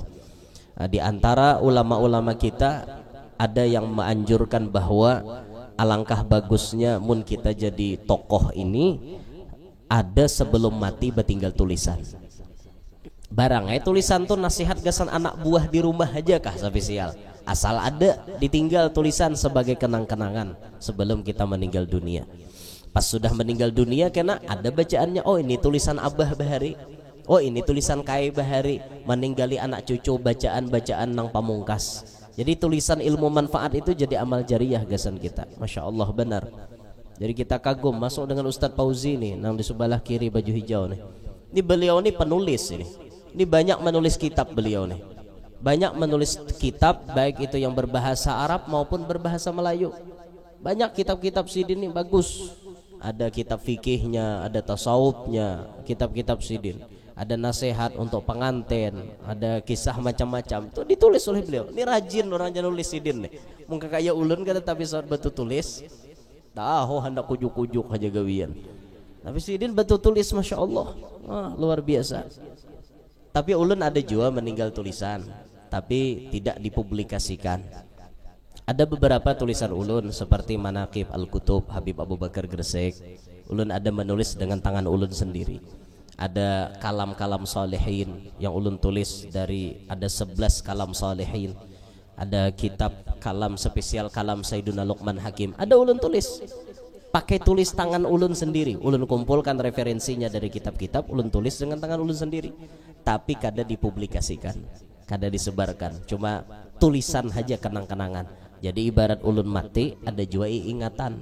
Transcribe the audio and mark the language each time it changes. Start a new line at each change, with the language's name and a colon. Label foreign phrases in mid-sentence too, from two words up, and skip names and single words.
Banjar: Di antara ulama-ulama kita ada yang menganjurkan bahwa alangkah bagusnya mun kita jadi tokoh ini ada sebelum mati bertinggal tulisan. Barang tulisan tuh nasihat gasan anak buah di rumah aja kah spesial.
Indonesian: Asal ada ditinggal tulisan sebagai kenang-kenangan sebelum kita meninggal dunia.
Banjar: Pas sudah meninggal dunia kena ada bacaannya, oh ini tulisan Abah Bahari, oh ini tulisan Kai Bahari, meninggali anak cucu bacaan-bacaan nang pamungkas. Jadi tulisan ilmu manfaat itu jadi amal jariah gasan kita.
Arabic: Masya Allah
Indonesian: benar.
Banjar: Jadi kita kagum masuk dengan Ustadz Fauzi nih nang di sebelah kiri baju hijau nih.
Indonesian: Ini beliau nih penulis ini. Ini banyak menulis kitab beliau nih. Banyak menulis kitab baik itu yang berbahasa Arab maupun berbahasa Melayu.
Banjar: Banyak kitab-kitab Sidin ini bagus. Ada kitab fikihnya, ada tasawufnya, kitab-kitab Sidin.
Indonesian: Ada nasihat untuk pengantin, ada kisah macam-macam. Itu ditulis oleh beliau.
Banjar: Ini rajin orang yang nulis Sidin nih. Mungkin kayak ulun kata tapi saat betul tulis. Tahu hendak kujuk-kujuk aja gawian. Tapi Sidin betul tulis
Arabic: Masya Allah.
Indonesian: Wah, luar biasa.
Banjar: Tapi ulun ada juga meninggal tulisan, tapi tidak dipublikasikan. Ada beberapa tulisan ulun seperti Manaqib Al-Kutub Habib Abu Bakar Gresik. Ulun ada menulis dengan tangan ulun sendiri. Ada kalam-kalam salihin yang ulun tulis dari ada 11 kalam salihin. Ada kitab kalam spesial kalam Sayyiduna Luqman Hakim. Ada ulun tulis. Pakai tulis tangan ulun sendiri. Ulun kumpulkan referensinya dari kitab-kitab, ulun tulis dengan tangan ulun sendiri. Tapi kada dipublikasikan, kada disebarkan. Cuma tulisan aja kenang-kenangan. Jadi ibarat ulun mati ada juga ingatan.